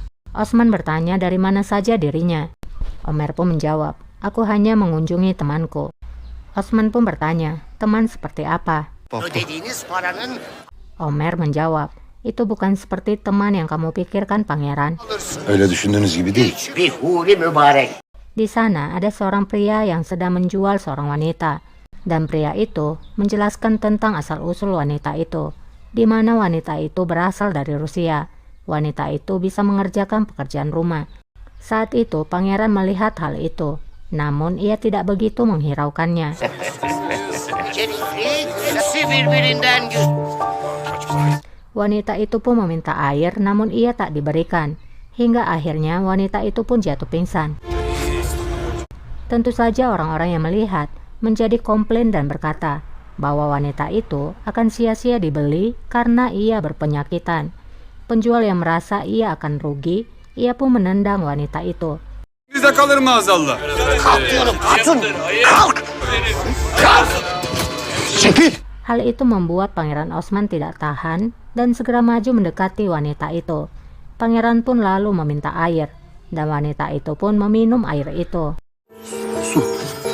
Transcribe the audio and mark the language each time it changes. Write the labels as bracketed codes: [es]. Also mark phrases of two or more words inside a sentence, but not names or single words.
[id] Osman bertanya dari mana saja dirinya. Omer pun menjawab, aku hanya mengunjungi temanku. Osman pun bertanya, teman seperti apa? [tr] Ödediğiniz paranın [id] Omer menjawab, itu bukan seperti teman yang kamu pikirkan, pangeran. [tr] Öyle düşündüğünüz gibi değil. bir huri mübarek. [id] Di sana ada seorang pria yang sedang menjual seorang wanita. Dan pria itu menjelaskan tentang asal-usul wanita itu, di mana wanita itu berasal dari Rusia. Wanita itu bisa mengerjakan pekerjaan rumah. Saat itu pangeran melihat hal itu, namun ia tidak begitu menghiraukannya. [tr] Hepsi birbirinden güzel. [id] Wanita itu pun meminta air, namun ia tak diberikan. Hingga akhirnya wanita itu pun jatuh pingsan. Tentu saja orang-orang yang melihat menjadi komplain dan berkata bahwa wanita itu akan sia-sia dibeli karena ia berpenyakitan. Penjual yang merasa ia akan rugi, ia pun menendang wanita itu. [tr] Bizde kalır maazallah. Kalk diyorum hatun. Kalk. Kalk. Çekil! [id] Hal itu membuat Pangeran Osman tidak tahan dan segera maju mendekati wanita itu. Pangeran pun lalu meminta air, dan wanita itu pun meminum air itu. Su!